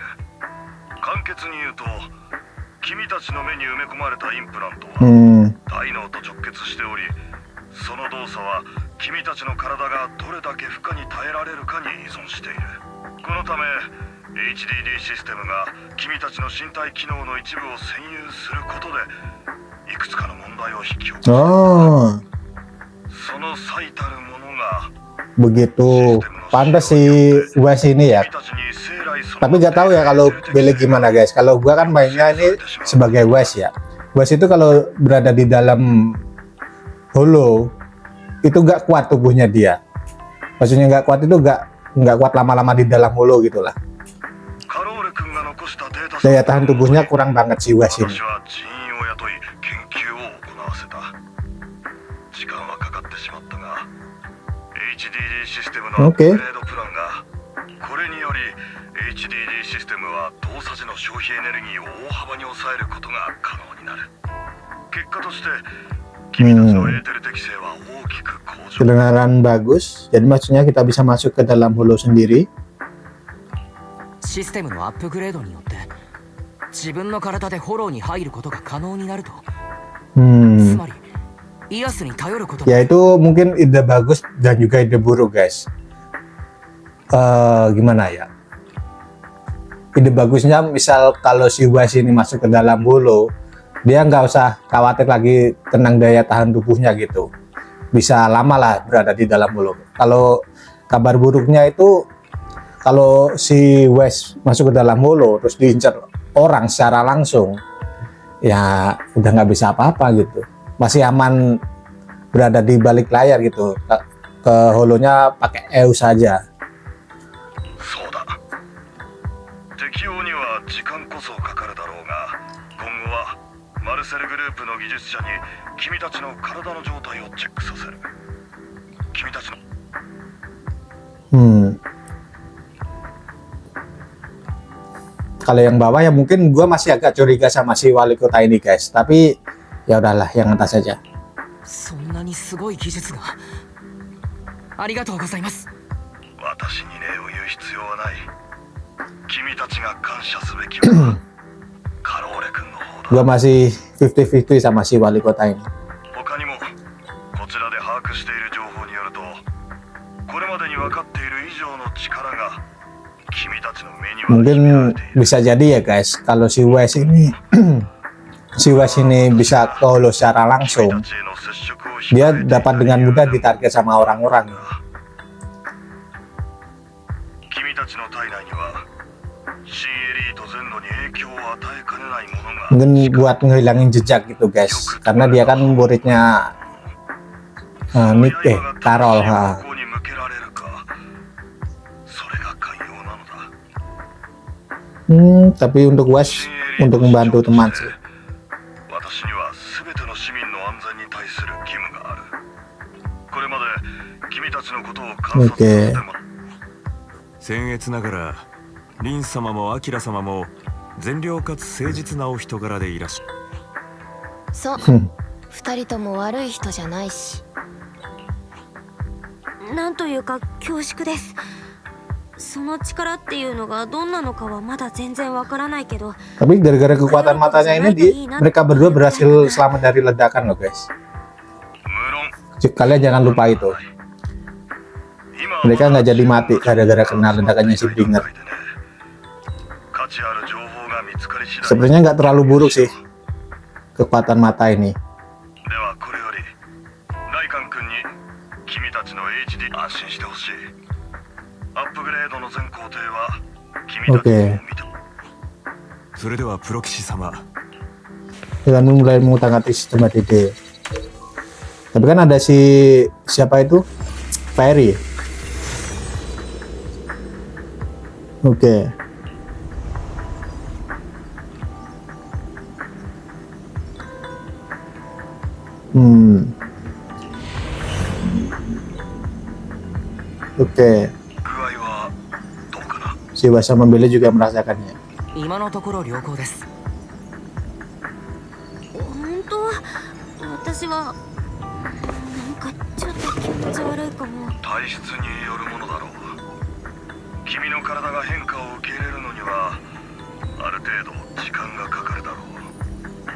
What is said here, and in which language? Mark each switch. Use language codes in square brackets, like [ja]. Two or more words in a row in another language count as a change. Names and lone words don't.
[ja] 簡潔に言うと、君たちの目に埋め込まれたインプラントは大脳と直結しており、その動作は君たちの体がどれだけ負荷に耐えられるかに依存している。このため HDD システムが君たちの身体機能の一部を占有することでいくつかの問題を引き起こす。その最たるものが [id] begitu pantas si Wes ini ya. [ja] 君たちに生来その [id] Tapi nggak tahu ya kalau Billy gimana guys. Kalau gua kan mainnya ini sebagai Wes ya. Wes itu kalau berada di dalam holo itu nggak kuat tubuhnya dia. Maksudnya nggak kuat itu nggak kuat lama-lama di dalam holo gitulah. [ja] カローレ君が残したデータ [id] Daya tahan tubuhnya kurang banget si Wes ini. [ja] 私は人員を雇い研究を行わせた。時間はかかってしまったが HDD システムのアップグレードプランがこれにより HDD システムは動作時の消費エネルギーを大幅に抑えることが可能になる。結果として君たちのエーテル適性は大きく向上。 [id] Kedengaran bagus. Jadi maksudnya kita bisa masuk ke dalam holo sendiri. [ja] システムのアップグレードによって自分の体でフォローに入ることが可能になると、つ Hmm. まりイアスに頼ること [id] Ya itu mungkin ide bagus dan juga ide buruk guys. Gimana ya? Ide bagusnya misal kalau si Wes ini masuk ke dalam holo, dia nggak usah khawatir lagi tentang daya tahan tubuhnya gitu. Bisa lama lah berada di dalam holo. Kalau kabar buruknya itu kalau si Wes masuk ke dalam holo terus diincar orang secara langsung, ya udah nggak bisa apa-apa gitu. Masih aman berada di balik layar gitu. Ke holonya pakai EU saja. [ja] そうだ。適用には時間こそかかるだろうが、今後はマルセルグループの技術者に君たちの体の状態をチェックさせる。君たちの [id] Kalau yang bawah ya mungkin gua masih agak curiga sama si wali kota ini guys. Tapi ya udahlah yang atas saja. [ja] そんなにすごい技術が。ありがとうございます。私に礼を言う必要はない。君たちが感謝すべきはカローレ君の方 [id] Gua [ja] だ。 [id] masih 50-50 sama si wali kota ini. [ja] 他にもこちらで把握している情報によると、これまでに分かっている以上の力が君たちの目には秘められ [id] Mungkin [ja] ている。 [id] bisa jadi ya guys, kalau si Wes ini si Wes ini bisa ke holo secara [ja] 君 [id] langsung, [ja] たちへの接触を [id] dia [ja] 控えている [id] dapat dengan mudah ditarget sama orang-orang. [ja] 君たちの体内には新エリート全土に影響を与えかねないものが [id] Mungkin buat ngehilangin jejak gitu guys, karena dia kan muridnya Nick Carol. [ja] ここに向けられるか、それが寛容なのだ。 [id] Tapi untuk Wes untuk membantu teman sih. [ja] 私には全ての市民の安全に対する義務がある。これまで君たちのことを観察させても僭越ながらリン様もアキラ様も善良かつ誠実なお人柄でいらっしゃる。そう、二人とも悪い人じゃないし。なんというか恐縮です。その力っていうのがどんなのかはまだ全然わからないけど、 [id] Tapi gara-gara kekuatan matanya ini mereka berdua berhasil selamat dari ledakan loh guys. [ja] 無論 [id] Kalian jangan lupa itu. [ja] 今は [id] Mereka nggak jadi mati gara-gara kena ledakannya si Bringer. [ja] 価値ある情報が見つかり次第 [id] Sebenarnya nggak terlalu buruk sih kekuatan mata ini. [ja] ではこれよりライカン君に君たちの HD 安心してほしい。アップグレードの全工程は君たちも見て、それではプロ騎士様、 [id] Dengan mulai mengutak-atik sistem ADD. Tapi kan ada si siapa itu? Fairy. Oke. Oke. [ja] 具合はどうかな。 [id] Si Wes sama Billy juga merasakannya. [ja] 今のところ良好です。本当私はなんかちょっと気持ち悪いかも。体質によるものだろう。君の体が変化を受け入れるのにはある程度時間がかかるだろう。